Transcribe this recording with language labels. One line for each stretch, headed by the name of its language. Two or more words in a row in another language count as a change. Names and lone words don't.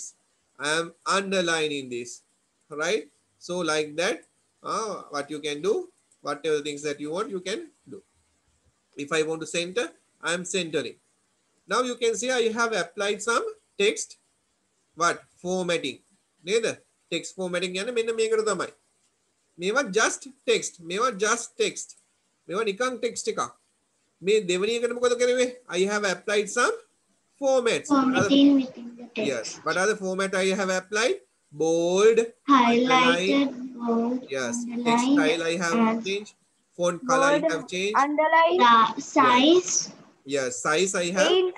English: I am underlining this. Right? So like that, what you can do, whatever things that you want, you can do. If I want to center, I am centering. Now you can see I have applied some text. What? Formatting. Neither. Text formatting
Sinhala: කියන්නේ මෙන්න මේකට තමයි. මේවා
English: just text.
Sinhala: මේවා
English: just text.
Sinhala: මේවා නිකන් text එකක්. මේ දෙවෙනි එකට මොකද කරේ?
English: I have applied some formats. Formatting within the text. Yes. What are the format I have applied? Bold, Highlighted, bold, yes. Text style I have changed. Font color I have changed. Underline. size, Yes. Size I have changed.